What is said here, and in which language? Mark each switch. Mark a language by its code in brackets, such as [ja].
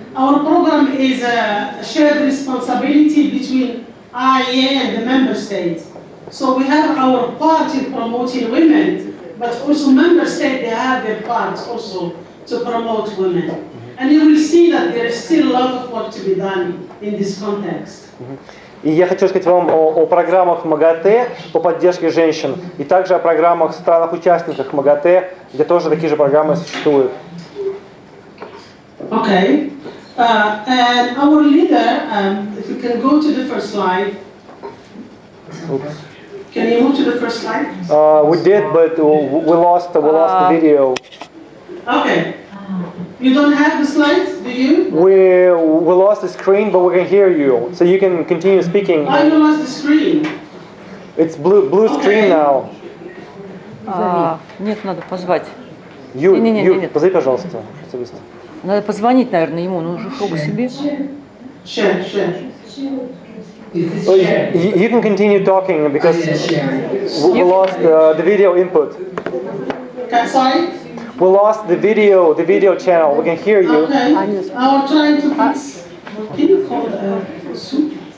[en] Our program is a shared responsibility between IEA and the member states. So we have our part in promoting women, but also member states, they have their part also to promote women. And you will see that there is still a lot of work to be done in this context. [ru] И я хочу сказать вам о программах МАГАТЭ по поддержке женщин, и также о программах в странах-участниках МАГАТЭ, где тоже такие же программы существуют. [en] Okay. And our leader, if you can go to the first slide. Oops. Can you move to the first slide? We did, but we lost the video. Okay. You don't have the slides, do you? We lost the screen, but we can hear you, so you can continue speaking. Oh, you lost the screen. It's blue screen now. [ru] Нет, надо позвать. Нет. Позови, пожалуйста, специалиста. Надо позвонить, наверное, ему, но уже фокус себе. [en] Sure. Oh, you can continue talking because we lost the video input. Sorry? We lost the video channel. We can hear you. Okay. I was trying to fix. Can you call it soup?